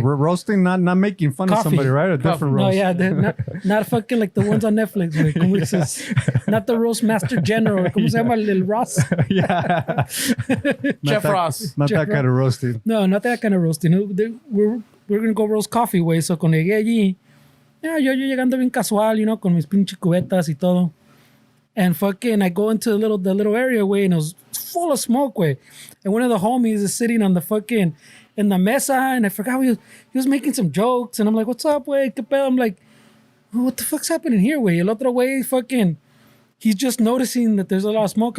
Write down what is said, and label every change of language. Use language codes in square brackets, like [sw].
[en] We're roasting, not making fun of Coffee. somebody, right? A different No, roast. yeah, not fucking like the ones on Netflix, güey. [es] Como dices, [en] not the roast master general. [es] ¿Cómo se llama el Ross? [en] Yeah. Jeff Ross. Not Jeff that kind of roasting. No, not that kind of roasting. We're gonna go roast coffee, güey. [es] So cuando llegué allí, [en] yeah, [es] yo llegando bien casual, [en] you know, [es] con mis pinches cubetas y todo. [en] And fucking, I go into the little area, way, and it was full of smoke, way. And one of the homies is sitting on the fucking, in the mesa, and I forgot he was making some jokes. And I'm like, what's up, way? [es] ¿Qué pedo? [en] I'm like, oh, what the fuck's happening here, way? [es] El otro way, [en] fucking, he's just noticing that there's a lot of smoke.